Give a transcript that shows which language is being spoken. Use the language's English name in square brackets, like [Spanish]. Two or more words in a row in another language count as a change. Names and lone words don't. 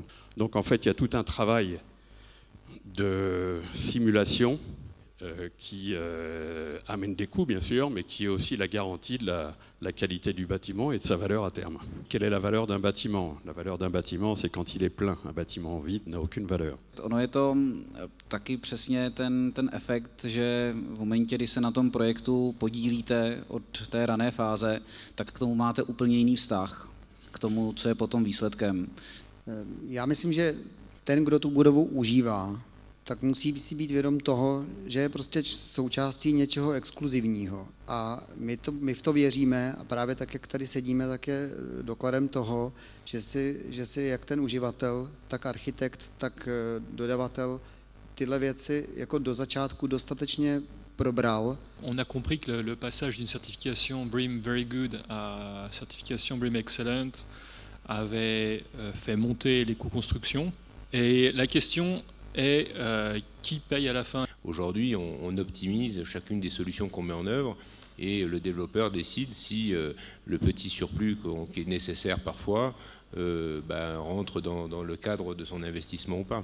[French] Donc en fait, il y a tout un travail de simulation qui amène des coûts, bien sûr, mais qui est aussi la garantie de la qualité du bâtiment et de sa valeur à terme. Quelle est la valeur d'un bâtiment? La valeur d'un bâtiment, c'est quand il est plein. Un bâtiment vide n'a aucune valeur. [Czech] Ono je to taky přesně ten efekt, že v momentě, kdy se na tom projektu podílíte od té rané fáze, tak k tomu máte úplně jiný vztah, k tomu, co je potom výsledkem. Já myslím, že ten, kdo tu budovu užívá, tak musí si být vědom toho, že je prostě součástí něčeho exkluzivního. A my v to věříme a právě tak, jak tady sedíme, tak je dokladem toho, že si jak ten uživatel, tak architekt, tak dodavatel tyhle věci jako do začátku dostatečně probral. [French] On a compris que le passage d'une certification BREEAM Very Good à certification BREEAM Excellent avait fait monter les coûts construction. Et la question est qui paye à la fin. Aujourd'hui, on optimise chacune des solutions qu'on met en œuvre et le développeur décide si le petit surplus qui est nécessaire parfois rentre dans le cadre de son investissement ou pas.